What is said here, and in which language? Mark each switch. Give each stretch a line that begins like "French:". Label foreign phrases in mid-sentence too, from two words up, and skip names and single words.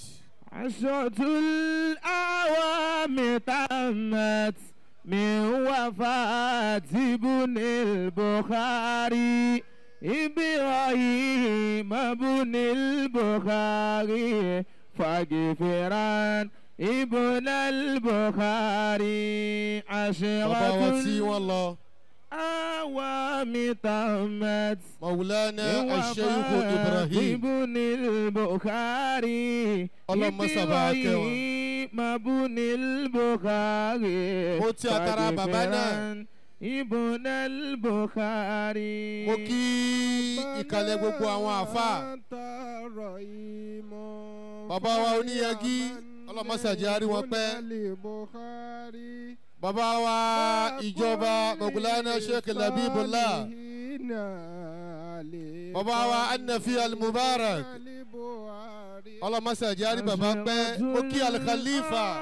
Arabic: 10 الأعوام تمت من وفاة ابن البخاري إبراهيم ابن البخاري فاغفران ابن البخاري 10 الأعوام تمت مولانا الشيخ إبراهيم ابن البخاري اللهم سبحانك ابن البخاري موتي أترى بابانا ابن البخاري
Yoruba: mo kí ìkàlẹ̀ gbogbo àwọn àfa bàbá wa oníyagi ọlọ́mọsàjẹ́ àrí wọn pẹ́ bàbá wa ìjọba Maulana Sheikh Labibullah bàbá wa Anafi al-Mubarak ọlọ́mọsàjẹ́ àrí bàbá pẹ́ mo kí al-Khalifa